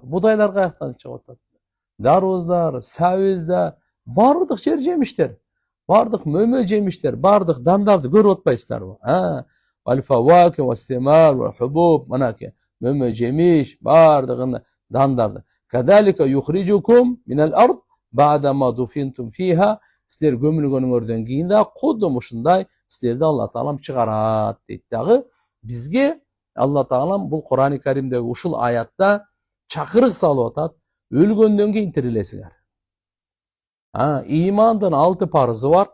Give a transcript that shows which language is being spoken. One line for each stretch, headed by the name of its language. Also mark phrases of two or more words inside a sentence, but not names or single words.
Kyrgyz: Будайлар каяктан чыгып атат? Дарбыздар, сабиздар, бардык жер жемиштер, бардык мөмө жемиштер, бардык дандарды көрүп атпайсыздарбы?
Arabic: الفواكه والثمار والحبوب,
Kyrgyz: мынакей мөмө жемиш, бардыгын дандарды.
Arabic: كذلك يخرجكم من الأرض بعد ما دفنتم فيها.
Kyrgyz: Силер көмүлгөнүңөрдөн кийин да кудум ушундай силерди Алла Таалам чыгарат дейт дагы. Бизге Алла Таалам бул Кур'ан-ы Каримдеги ушул аятта чакырык салып атат. Өлгөндөн кийин тирилесиңер. Имандын 6 парызы бар.